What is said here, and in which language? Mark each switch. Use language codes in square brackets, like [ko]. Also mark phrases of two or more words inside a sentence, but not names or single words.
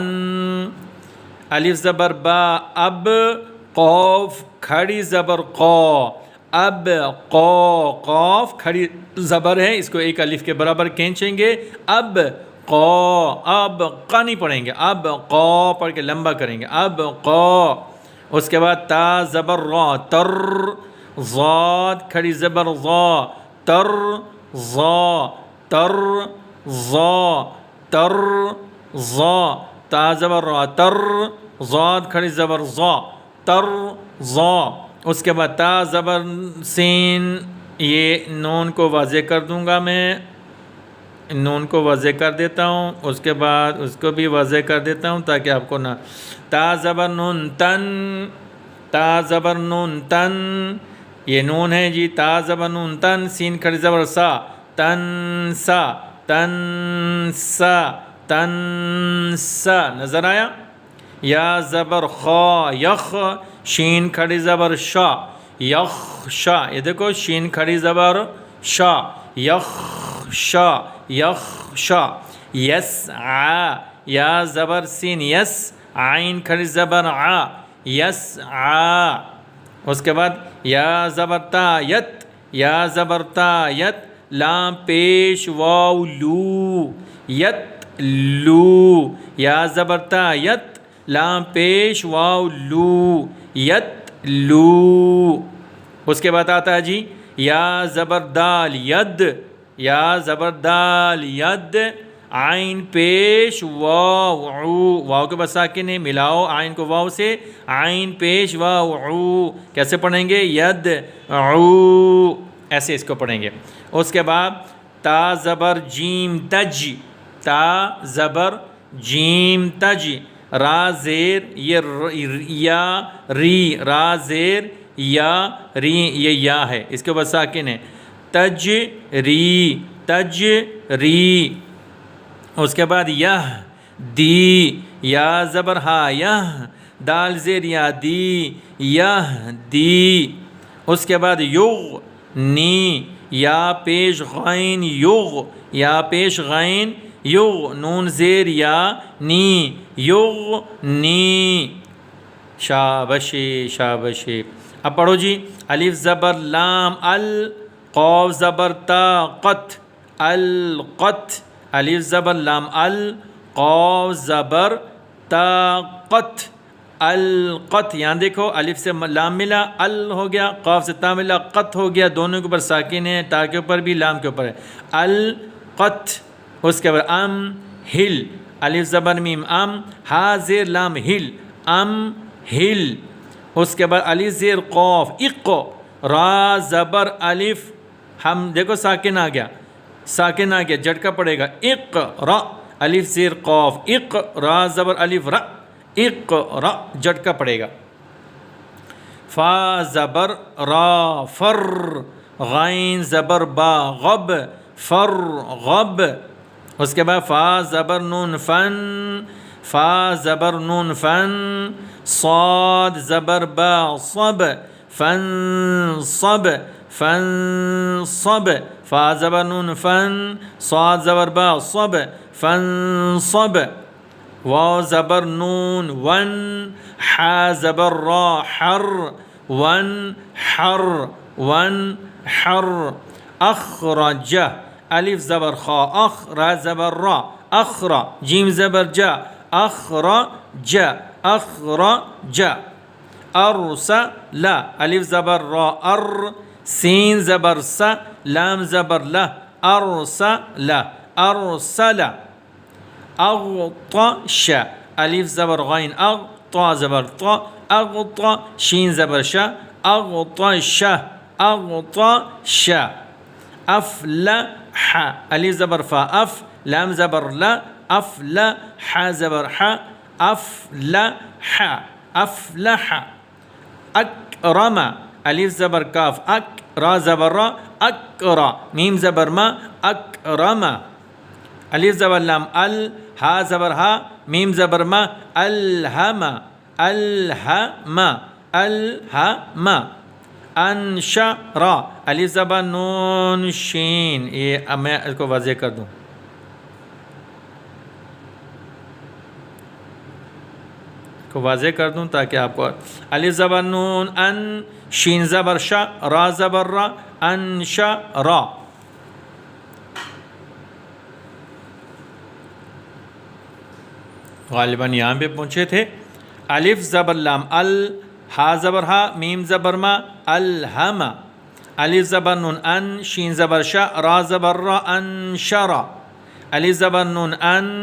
[ur] الف زبر با اب, قوف کھڑی زبر قا, اب قاف کھڑی زبر ہے, اس کو ایک الف کے برابر کھینچیں گے. اب قا, اب قا نہیں پڑھیں گے, اب قا پڑھ کے لمبا کریں گے, اب قا. اس کے بعد تا زبر را تر, ضاد کھڑی زبر ضا, تر ضا, تا زبر را تر, ضاد کھڑی زبر ضا, تر ضا. اس کے بعد تا زبر سین, یہ نون کو واضح کر دوں گا, میں نون کو واضح کر دیتا ہوں, اس کے بعد اس کو بھی واضح کر دیتا ہوں تاکہ آپ کو نہ. تا زبر نون تن, تا زبر نون تن, یہ نون ہے جی, تا زبر نون تن, سین کھڑی زبر سا, تن سا, نظر آیا. یا زبر خا یخ, شین کھڑی زبر شا, یخ شا, یہ دیکھو شین کھڑی زبر شا, یخ شا. یس آ, یا زبر سین یس, عین کھڑی زبر آ, یس آ. اس کے بعد یا زبر تا یت, یا زبر تا یت, لام پیش واو لو, یت لو, یا زبر تا یت, لام پیش واو لو, یت لو. اس کے بعد آتا ہے جی یا زبر دال ید, یا زبر دال ید, عین پیش واو عو, واو کے بعد ساکن ہے, ملاؤ عین کو واو سے, عین پیش واو عو, کیسے پڑھیں گے, ید عو, ایسے اس کو پڑھیں گے. اس کے بعد تا زبر جیم تج, تا زبر جیم تج, را زیر یا ری, را زیر یا ری, یہ یا ہے, اس کے بعد ساکن ہے, تج ری. اس کے بعد یہ دی, یا زبر ہا یہ, دال زیر یا دی, یہ دی. اس کے بعد یغ نی, یا پیش غین یغ, یا پیش غین یغ, نون زیر یا نی, یغ نی. شابشی. اب پڑھو جی, الف زبر لام ال, قاف زبر تا قت, القت, الف زبر لام ال, قاف زبر تا قت, القت. یہاں دیکھو الف سے لام ملا, ال ہو گیا, قاف سے تا ملا, قت ہو گیا, دونوں کے اوپر ساکن ہے, تا کے اوپر بھی لام کے اوپر ہے, القت. اس کے بعد ام ہل, الف زبر میم ام, ہا زیر لام ہل, ام ہل. اس کے بعد الف زیر قاف اق, را زبر الف, ہم دیکھو ساکن آ گیا, جھٹکا پڑے گا, اق را, الف زیر قاف اق, را زبر الف را, اق را, جھٹکا پڑے گا. فا زبر را فر, غین زبر با غب, فر غب. اس کے بعد فا زبر نون فن, فا زبر نون فن, صاد زبر با صب, فن صب, فا زبر نون فن, صاد زبر با صب, فن صب. واو زبر نون ون, حا زبر را حر, ون حر, ون حر اخرج الف زبر خا اخ را زبر را اخرا جیم زبر جا اخرج اخرج ارسل الف زبر را ار سین زبر س لام زبر ل ارسل ارسل اغطش الف زبر غین اغ طا زبر طا اغطا شین زبر ش اغطش اغطش افلح الف زبر فا اف لام زبر لا افلح زبر ح افلح افلح اکرم الف زبر کاف اک را زبر را اکرا میم زبر ما اکرم الف زبر لام ال ہا زبر ہا میم زبر ما الہم الہم الہم انشر الف زبر نون شین یہ میں اس کو واضح کر دوں تاکہ آپ کو الف زبر نون ان شین زبر شا را زبر را انشرا غالباً یہاں پہ پہنچے تھے الف زبر لام ال ہا زبر ہا میم زبر ما الہم الف زبر نون ان شین زبر شا را زبر را انشرا الف زبر نون ان